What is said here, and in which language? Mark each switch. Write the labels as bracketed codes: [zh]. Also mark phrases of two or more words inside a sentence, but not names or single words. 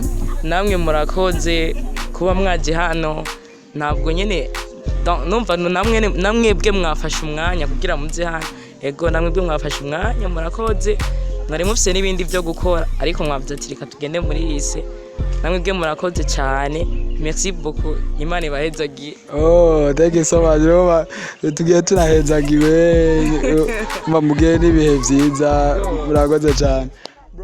[rn] Namwe murakoze kuba mwaje hano ntabwo nyene numva namwebwe mwafashe umwanya kugira muze hano. Ego namwebwe mwafashe umwanya murakoze mwari mufise n'ibindi byo gukora ariko mwavuze ati reka tugende muri lise namwebwe murakoze cyane. [fr] Merci beaucoup. [rn] Imana ibahezagiye. [en] Thank you so much. [rn] Tugiye tunahezagiwe mugiye n'ibihe byiza murakoze cyane.